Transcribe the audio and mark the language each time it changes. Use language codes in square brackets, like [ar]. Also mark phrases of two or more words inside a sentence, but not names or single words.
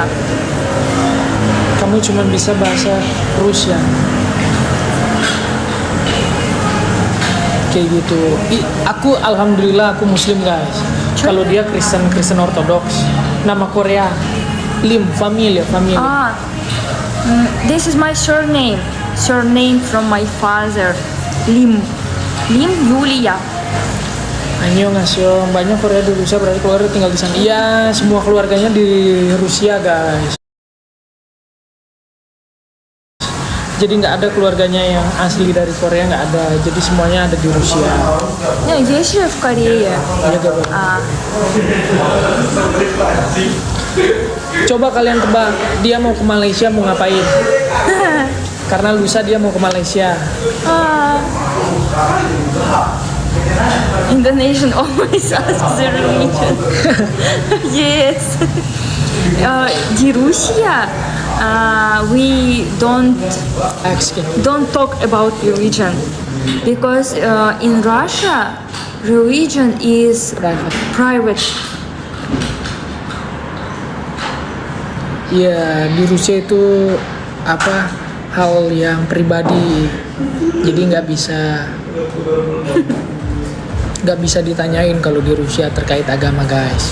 [id] Kamu cuma bisa bahasa Rusia. Kayak gitu. Aku alhamdulillah aku muslim guys. Kalau dia Kristen Ortodoks. Nama Korea Lim, familia. [en] This is my surname. Surname from my father. Lim Yulia. [ko] Annyeonghaseyo. [id] Banyak Korea di Rusia, berarti keluarga tinggal di sana. Iya, semua keluarganya di Rusia guys. Jadi nggak ada keluarganya yang asli dari Korea, nggak ada. Jadi semuanya ada di Rusia. [ru] Есть же в Корее. [id] Coba kalian tebak, dia mau ke Malaysia mau ngapain? Karena lusa dia mau ke Malaysia. [en] Indonesian always asks the religion. Yes. [id] Di Rusia, [en] we don't talk about religion because in Russia, religion is private. [id] Ya di Rusia itu hal yang pribadi, jadi nggak bisa ditanyain kalau di Rusia terkait agama guys.